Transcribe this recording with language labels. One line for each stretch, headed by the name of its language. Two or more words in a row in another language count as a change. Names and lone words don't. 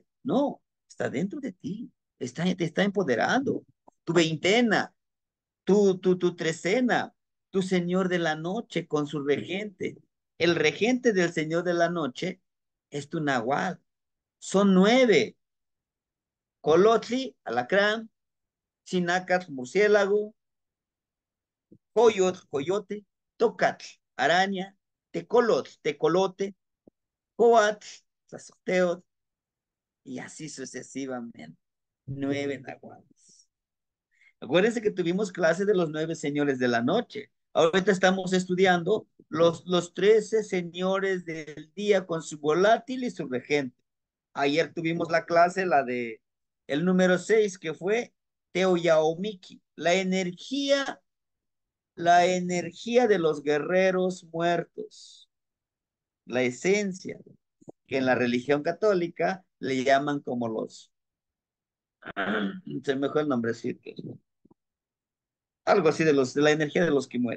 Spanish: No, está dentro de ti. Te está empoderando. Tu veintena, tu trecena, tu señor de la noche con su regente. El regente del señor de la noche es tu nahual. Son 9. Colotli, alacrán, Sinacatl, murciélago, coyot, coyote, tocatl, araña, tecolotl, tecolote, coatl, sacerteo, y así sucesivamente. 9 nahuales. Acuérdense que tuvimos clase de los 9 señores de la noche. Ahorita estamos estudiando los 13 señores del día con su volátil y su regente. Ayer tuvimos la clase, la de el número 6 que fue Teoyaomiki, la energía de los guerreros muertos, la esencia, que en la religión católica le llaman como los, se me fue el nombrecito, algo así de la energía de los que mueren.